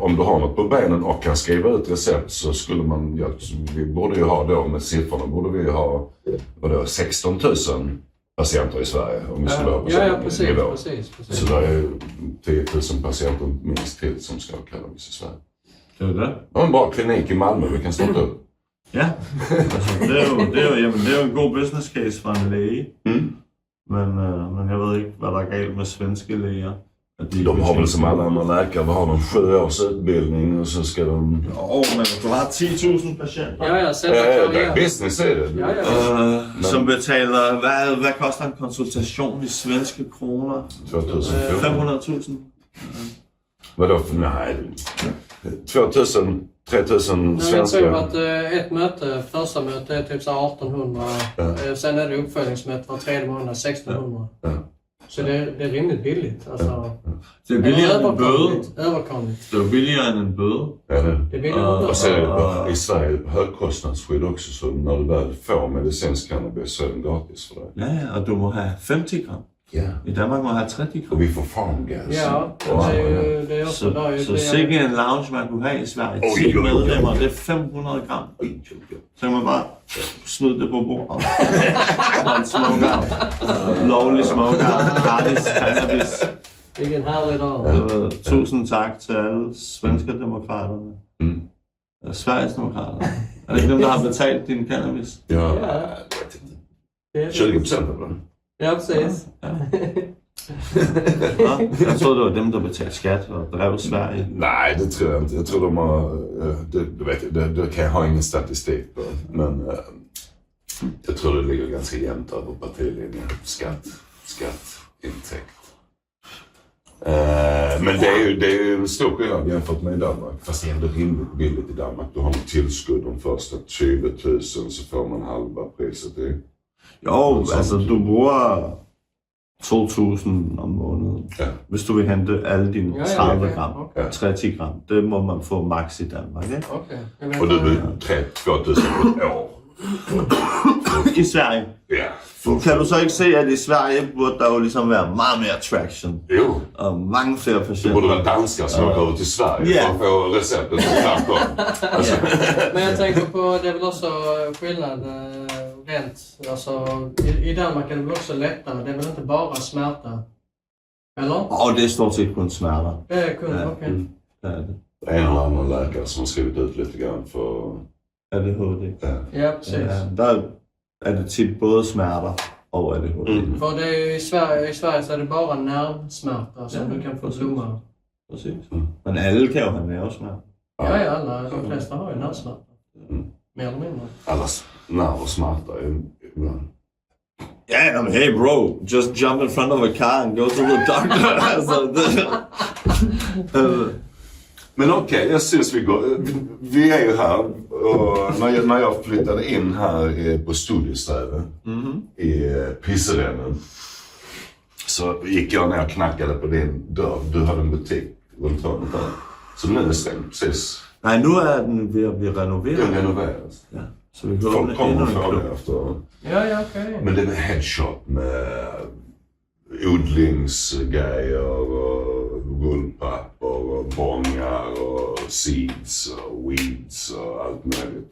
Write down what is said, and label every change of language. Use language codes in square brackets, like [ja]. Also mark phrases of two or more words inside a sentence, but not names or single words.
[sv] Om du har något på benen och kan skriva ut recept, så skulle vi borde ju ha då, med siffrorna borde vi ha 16 000 patienter i Sverige om vi skulle vara på Ja, samma precis, nivå. precis. Så det är 10 000 patienter minst till som ska ha cannabis i Sverige. [da] Det er jo det. [sv] Och en bra klinik i Malmö vi kan starta upp. [da] Ja, altså, det er jo en god [en] business case [da] for en læge. Men jeg ved ikke, hvad der er galt med svenske læger. At [sv] De har väl som alla andra läkare, vad har de 7 års utbildning och så ska de... Jo, men du har 10.000 patienter. Ja, sätta det är karriär. business är det. Ja. [da] Som betaler, hvad koster en konsultation i svenske kroner? 2014. 500.000? [sv] Vadå? Nej. 2000, 3000 Jag tror svenska. att ett möte, första möte är typ så här 1800. Sen är det uppföljningsmöte var 3 månad, 1600. Ja. Så det är rimligt billigt. Alltså, [da] Det er billigere end en bøde. [sv] Överkomligt. [da] Det er jo billigere end en bøde. Ja, det. [sv] Det är billigare. Och så är det i Sverige högkostnadsskydd också, så när du väl får medicinsk cannabis så är den gratis för dig. [da] Ja, og du må have 50 gram. Ja. I Danmark må have 30 gram. [sv] Och vi får farmgas. Ja, det är också där. [da] Så sikke en lounge, man kunne have i Sverige. Oj, 10 oj, oj. medlemmer, det er 500 gram. Så kan man bare smide det på bordet. Og en smoker. Lovlig smoker. Gratis cannabis. [sv] Vilken härlig dag. [da] Tusind tak til alle svenskerdemokraterne. Sverigesdemokraterne. Er det ikke dem, der har betalt din cannabis? [sv] Ja, Ja. jag vet inte. 20% av den. Ja, precis. [da] Ja, jeg troede, det var dem, der betalte skat og drev Sverige. [sv] Nej, det tror jag inte. Jag tror de har... Det kan jag ha ingen statistik på. Men jag tror det ligger ganska jämnt över partilinjen. Skatt, intäkt. Men det är ju en stor skillnad jämfört med i Danmark. Fast det är ändå rimligt billigt i Danmark. Du har en tillskudd de första 20 000 så får man halva priset. [da] Jo, altså du bruger 2.000 om måneden. Ja. Hvis du vil hente alle dine 30 okay, gram, okay. 30 gram, det må man få max i Danmark, ikke? [sv] Okej. Och du blir 2 000 på ett år. I Sverige. Ja. [da] Kan du så ikke se, at i Sverige burde der jo ligesom være meget mere traction? Jo. Og mange flere [sv] Det [da] patienter. [sv] borde vara danskar som åker ut till Sverige Ja. för att få receptet som framkom. Alltså, Men jag tänker på, det är väl också skillnad rent. Alltså, i Danmark är det väl också lättare. Det är väl inte bara smärta? Eller? [da] Og det er stort set kun smerter. [sv] Det är kun, okej. [da] Det er det. [sv] en eller annan läkare som har skrivit ut lite grann för... ADHD. Ja, precis. [da] Ja, der er det tit både smerter og ADHD. [sv] För det är ju i Sverige så är det bara nervsmärta som du kan få blomma. [da] Præcis. Men alle kan jo have nervesmerter. [sv] Ja, alla. De flesta har ju nervsmärta. Mer eller mindre. Allas nerver smärtar ju ibland. [en] Yeah, I mean, hey bro, just jump in front of a car and go to the doctor. [da] Altså, [sv] Men okej, jag syns vi går. Vi är ju här och när jag flyttade in här på Studiesträde i Pisserennen så gick jag ner och knackade på din dörr. Du hade en butik runt hörnet där. Så nu är det stängt precis. [da] nej, nu er den ved at blive renoveret. [sv] Den renoveras. [da] Ja, så vi kan [sv] Folk [da] åbne [sv] kommer [da] endnu [sv] och [da] en [sv] får [da] klub. [sv] det efter. Ja, okej. Men det med headshop med odlingsgrejer och guldpapper och bångar och seeds och weeds och allt möjligt.